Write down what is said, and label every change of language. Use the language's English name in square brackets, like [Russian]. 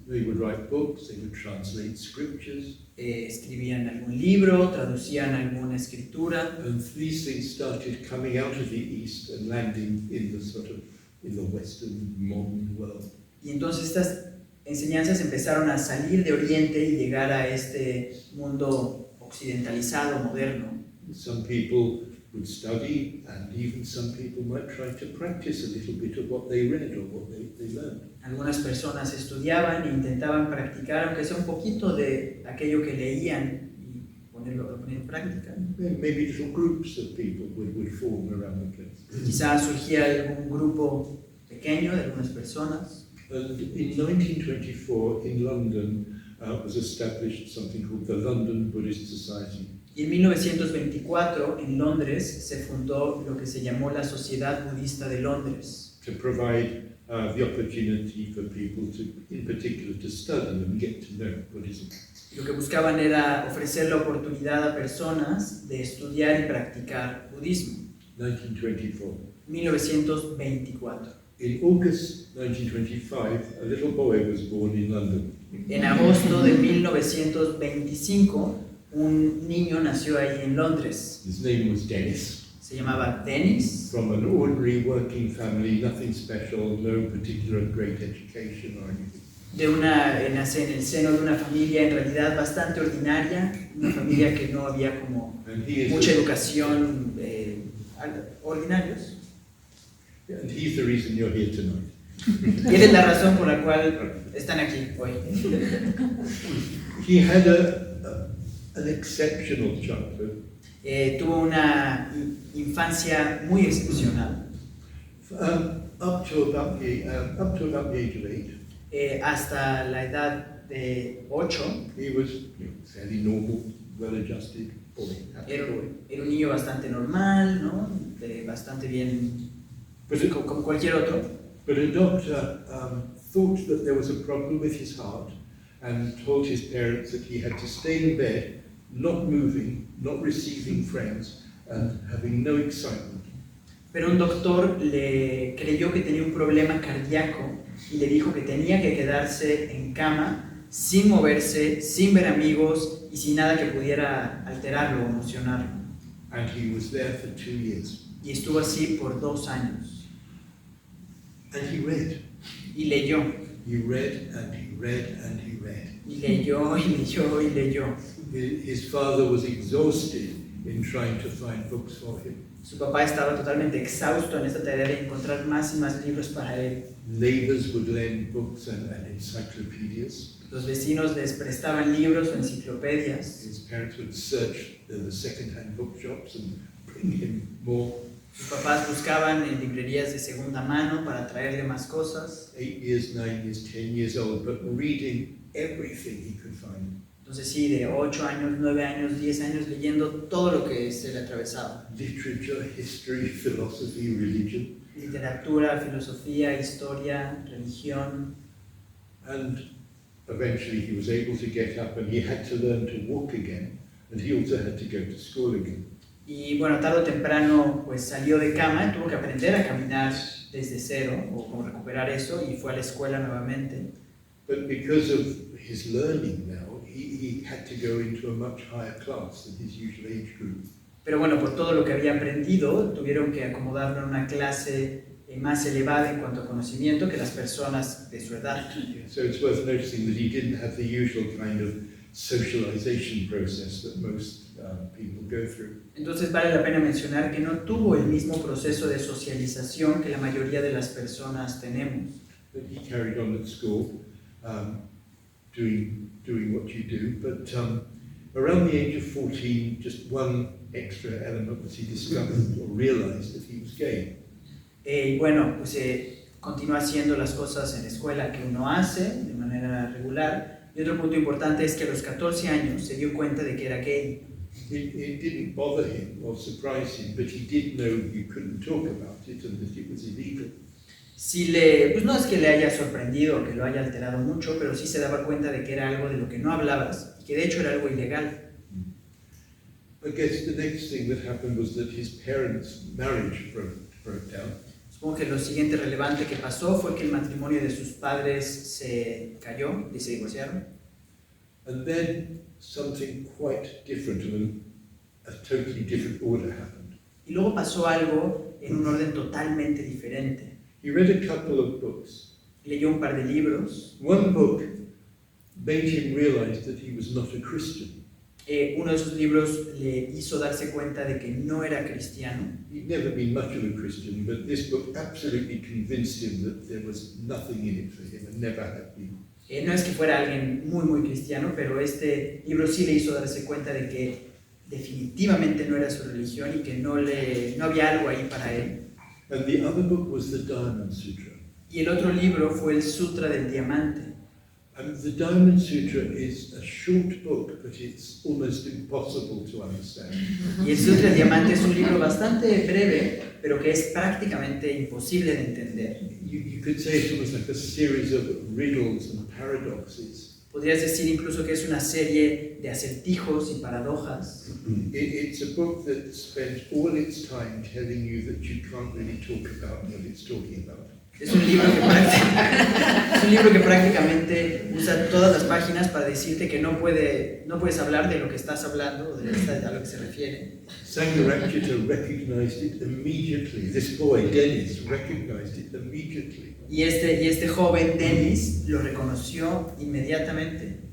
[English] They would write books, they would translate scriptures, [Spanish] Escribían algún libro, traducían alguna escritura, [English] and these things started coming out of the East and landing in the Western modern world. [Spanish] y entonces estas enseñanzas empezaron a salir de Oriente y llegar a este mundo occidentalizado, moderno. [English] Some people would study, and even some people might try to practice a little bit of what they read or what they learned. [Spanish] Algunas personas estudiaban e intentaban practicar, aunque sea un poquito de aquello que leían, y ponerlo en práctica. [English] Maybe little groups of people would form around the place. [Spanish] Quizás surgía algún grupo pequeño de algunas personas. [English] And in 1924, in London, was established something called the London Buddhist Society. [Spanish] Y en 1924, en Londres, se fundó lo que se llamó la Sociedad Budista de Londres. [English] To provide the opportunity for people to, in particular, to study and get to know Buddhism. [Spanish] Lo que buscaban era ofrecer la oportunidad a personas de estudiar y practicar budismo. [English] 1924. [Spanish] 1924. [English] In August 1925, a little boy was born in London. [Spanish] En agosto de 1925, un niño nació ahí en Londres. [English] His name was Dennis. [Spanish] Se llamaba Dennis. [English] From an ordinary working family, nothing special, no particular great education or anything. [Spanish] Nace en el seno de una familia en realidad bastante ordinaria, una familia que no había como mucha educación, ordinarios. [English] And he's the reason you're here tonight. [Spanish] Y esa es la razón por la cual están aquí hoy. [English] He had an exceptional childhood. [Spanish] Tuvo una infancia muy excepcional. [English] Up to about the age of 8. [Spanish] Hasta la edad de 8. [English] He was fairly normal, well-adjusted boy. [Spanish] Era un niño bastante normal, ¿no? Bastante bien, como cualquier otro. [English] But a doctor thought that there was a problem with his heart and told his parents that he had to stay in bed, not moving, not receiving friends, and having no excitement. [Spanish] Pero un doctor le creyó que tenía un problema cardíaco y le dijo que tenía que quedarse en cama, sin moverse, sin ver amigos y sin nada que pudiera alterarlo o emocionarlo. [English] And he was there for 2 years. [Spanish] Y estuvo así por 2 años. [English] And he read. [Spanish] Y leyó. [English] He read and he read and he read. [Spanish] Y leyó y leyó y leyó. [English] His father was exhausted in trying to find books for him. [Spanish] Su papá estaba totalmente exhausto en esta tarea de encontrar más y más libros para él. [English] Neighbors would lend books and encyclopedias. [Spanish] Los vecinos les prestaban libros o enciclopedias. [English] His parents would search the second-hand bookshops and bring him more. [Spanish] Sus papás buscaban en librerías de segunda mano para traerle más cosas. [English] 8 years, 9 years, 10 years old, but reading everything he could find. [Spanish] Entonces sí, de 8 años, 9 años, 10 años leyendo todo lo que se le atravesaba. [English] Literature, history, philosophy, religion. [Spanish] Literatura, filosofía, historia, religión. [English] And eventually he was able to get up and he had to learn to walk again, and he also had to go to school again. [Spanish] Y bueno, tarde o temprano pues salió de cama, tuvo que aprender a caminar desde cero o como recuperar eso y fue a la escuela nuevamente. [English] But because of his learning now, he had to go into a much higher class than his usual age group. [Spanish] Pero bueno, por todo lo que había aprendido, tuvieron que acomodarlo en una clase más elevada en cuanto a conocimiento que las personas de su edad. [English] So it's worth noticing that he didn't have the usual kind of socialization process that most people go through. [Spanish] Entonces vale la pena mencionar que no tuvo el mismo proceso de socialización que la mayoría de las personas tenemos. [English] But he carried on at school, doing what you do, but around the age of 14, just one extra element was he discovered or realized that he was gay. [Spanish] Bueno, pues continúa haciendo las cosas en la escuela que uno hace de manera regular. Y otro punto importante es que a los 14 años se dio cuenta de que era gay. [English] It didn't bother him or surprise him, but he did know you couldn't talk about it and that it was illegal. [Spanish] Pues no es que le haya sorprendido o que lo haya alterado mucho, pero sí se daba cuenta de que era algo de lo que no hablabas, y que de hecho era algo ilegal. [English] I guess the next thing that happened was that his parents' marriage broke down. [Spanish] Supongo que lo siguiente relevante que pasó fue que el matrimonio de sus padres se cayó y se divorciaron. [English] And then something quite different and a totally different order happened. [Spanish] Y luego pasó algo en un orden totalmente diferente. [English] He read a couple of books. [Spanish] Leyó un par de libros. [English] One book made him realize that he was not a Christian. [Spanish] Uno de sus libros le hizo darse cuenta de que no era cristiano. [English] He'd never been much of a Christian, but this book absolutely convinced him that there was nothing in it for him and never had been. [Spanish] No es que fuera alguien muy cristiano, pero este libro sí le hizo darse cuenta de que definitivamente no era su religión y que no había algo ahí para él. [English] And the other book was the Diamond Sutra. [Spanish] Y el otro libro fue el Sutra del Diamante. [English] And the Diamond Sutra is a short book, but it's almost impossible to understand. [Spanish] Y el Sutra del Diamante es un libro bastante breve, pero que es prácticamente imposible de entender. [English] You could say it's almost like a series of riddles and paradoxes. [Spanish] Podrías decir incluso que es una serie de acertijos y paradojas. [English] It's a book that spends all its time telling you that you can't really talk about what it's talking about. [Spanish] Es un libro que prácticamente usa todas las páginas para decirte que no puedes hablar de lo que estás hablando, o a lo que se refiere. [English] Sangharakshita recognized it immediately. This boy, Dennis, recognized it immediately. [Spanish] Y este joven, Dennis, lo reconoció inmediatamente.